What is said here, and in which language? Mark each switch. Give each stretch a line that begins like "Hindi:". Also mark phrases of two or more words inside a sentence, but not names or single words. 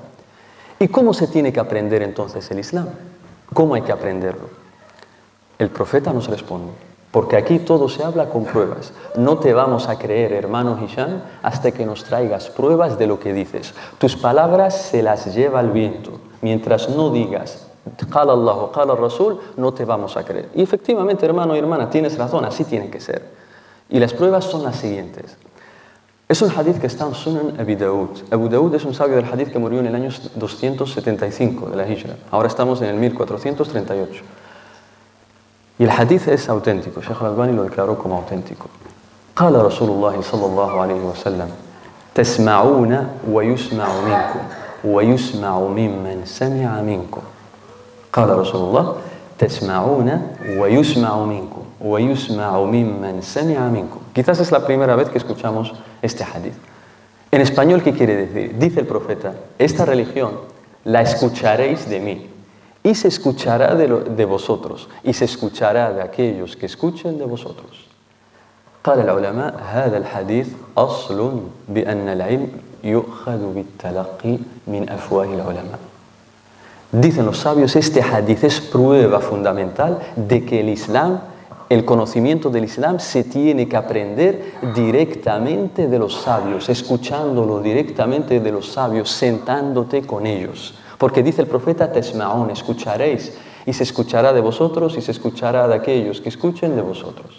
Spanish: ¿Y cómo se tiene que aprender entonces el Islam? ¿Cómo hay que aprenderlo? El profeta nos responde, porque aquí todo se habla con pruebas. No te vamos a creer, hermano Hisham, hasta que nos traigas pruebas de lo que dices. Tus palabras se las lleva el viento. Mientras no digas,
Arabic: قال الله o قال رسول,
Spanish: no te vamos a creer. Y efectivamente, hermano y hermana, tienes razón, así tiene que ser. Y las pruebas son las siguientes. Es un hadith que está en Sunan Abi Dawud. Abu Dawud es un sabio del hadith que murió en el año 275 de la Hijra. Ahora estamos en el 1438. Y el hadith es auténtico. Sheikh al-Albani lo declaró como auténtico.
Arabic: قال رسول الله صلى الله عليه وسلم تسمعون ويسمع منكم ويسمع ممن سمع منكم. قال رسول الله تسمعون ويسمع منكم ويسمع ممن سمع منكم.
Spanish: Quizás es la primera vez que escuchamos este hadith. En español, ¿qué quiere decir? Dice el profeta, esta religión la escucharéis de mí y se escuchará de vosotros y se escuchará de aquellos que escuchen de vosotros.
Arabic: قال العلماء هذا الحديث أصل بأن العلم يؤخذ بالتلقي من أفواه العلماء.
Spanish: Dicen los sabios, este hadith es prueba fundamental de que el Islam, el conocimiento del Islam se tiene que aprender directamente de los sabios, escuchándolo directamente de los sabios, sentándote con ellos. Porque dice el profeta, tesma'un, escucharéis, y se escuchará de vosotros y se escuchará de aquellos que escuchen de vosotros.